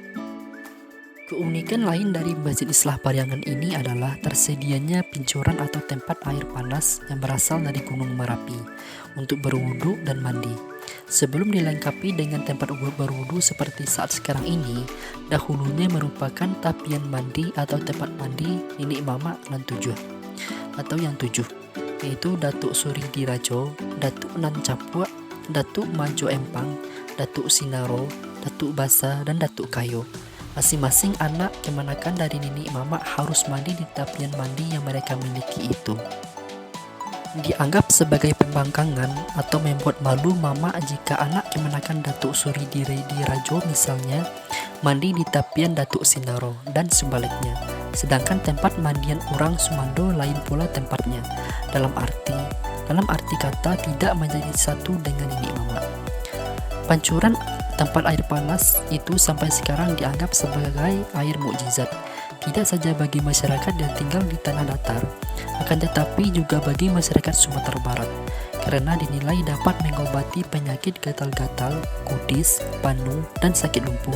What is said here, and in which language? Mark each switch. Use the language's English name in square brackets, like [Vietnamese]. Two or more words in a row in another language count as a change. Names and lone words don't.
[Indonesian] Keunikan lain dari Masjid Islah Pariangan ini adalah tersedianya pincuran atau tempat air panas yang berasal dari Gunung Merapi untuk berwudu dan mandi. Sebelum dilengkapi dengan tempat berwudu seperti saat sekarang ini, dahulunya merupakan tapian mandi atau tempat mandi Nenek Mamak Nan Tujuh atau yang 7, yaitu Datuk Suri Dirajo, Datuk Nan Capuak, Datuk Majo Empang, Datuk Sinaro, Datuk Basa, dan Datuk Kayo. Masing-masing anak kemanakan dari Nenek Mamak harus mandi di tapian mandi yang mereka miliki itu. Dianggap sebagai pembangkangan atau membuat malu Mamak jika anak kemanakan Datuk Suri Dirajo misalnya mandi di tapian Datuk Sinaro dan sebaliknya. Sedangkan tempat mandian orang Sumando lain pula tempatnya, dalam arti kata tidak menjadi satu dengan Nenek Mamak. Pancuran tempat air panas itu sampai sekarang dianggap sebagai air mukjizat, tidak saja bagi masyarakat yang tinggal di tanah datar, akan tetapi juga bagi masyarakat Sumatera Barat, karena dinilai dapat mengobati penyakit gatal-gatal, kudis, panu, dan sakit lumpuh.